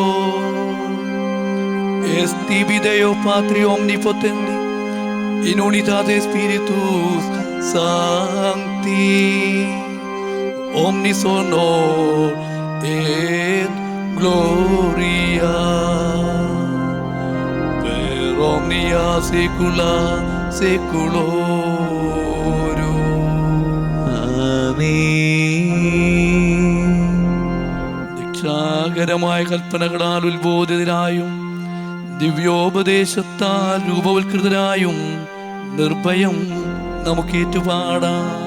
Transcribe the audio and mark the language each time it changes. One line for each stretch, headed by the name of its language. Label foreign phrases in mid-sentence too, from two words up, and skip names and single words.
Latin: est tibi Deo Patri omnipotendi in unitate Spiritus Sancti omnis honor et gloria per omnia saecula saeculorum.
Malayalam: രക്ഷാകരമായ കൽപ്പനകളാൽ ഉത്ബോധിതരായും ദിവ്യോപദേശത്താൽ രൂപവൽകൃതരായും നിർഭയം നമുക്ക് ഏറ്റുപാടാം.